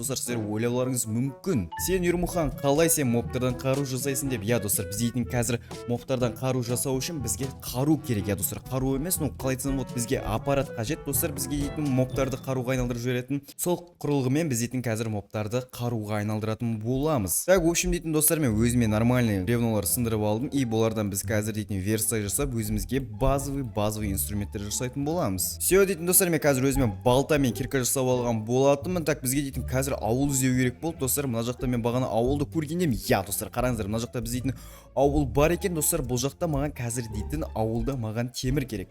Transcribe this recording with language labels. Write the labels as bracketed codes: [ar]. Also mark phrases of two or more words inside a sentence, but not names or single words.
[kk] Достар, сіздер ойлауларыңыз мүмкін. Сен Ермұхан, қалай сен мобтардан қару жасайсың деп? Я достар, біздейтін қазір мобтардан қару жасау үшін бізге қару керек. Я достар, қару емес, но қалай айтсам болады, бізге аппарат қажет. Достар, бізге дейтін мобтарды қаруға айналдырып жіберетін сол құрылғымен біз дейтін қазір мобтарды қаруға айналдыратын боламыз. [ru] Так, в общем [kk] дейтін достар, мен өзіме [ru] нормальный бревнолар [kk] сындырып алдым, и болардан біз қазір дейтін версия жасап өзімізге [ru] базовый инструменттер [kk] жасайтын боламыз. Все дейтін достар, мен қазір өзіме балта мен кирка жасап алған болатынмын. Так, бізге дейтін қазір ауыл іздеу керек болды. Достар, мына жақта мен бағана ауылды көргендем. Я достар, қараңыздар, мына жақта біз дейтін ауыл бар екен. Достар, бұл жақта маған қазір дейтін ауылда маған темір керек.